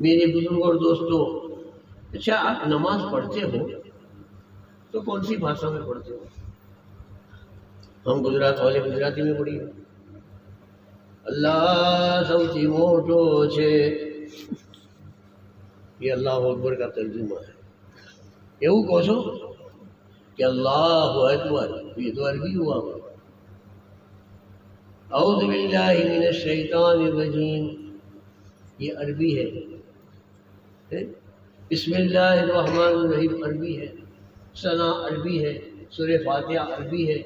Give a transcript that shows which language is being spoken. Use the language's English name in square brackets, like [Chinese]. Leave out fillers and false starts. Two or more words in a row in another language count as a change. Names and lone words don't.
[Urdu] میرے بزرگ اور دوستوں، اچھا آپ نماز پڑھتے ہو تو کون سی بھاشا میں پڑھتے ہو؟ ہم گجرات والے گجراتی میں پڑھیے، [Gujarati] અલ્લાહ સૌથી મોટો છે, [Urdu] یہ [Arabic] اللہ اکبر [Urdu] کا ترجمہ ہے. [Gujarati] એવું કહો છો [Urdu] کہ [Arabic] اللہ اکبر، [Urdu] یہ تو عربی ہوا. [Arabic] اعوذ باللہ من الشیطان الرجیم، [Urdu] یہ عربی ہے. [Arabic] بسم اللہ الرحمن الرحیم [Urdu] عربی ہے، ثنا عربی ہے، سورہ فاتحہ عربی ہے.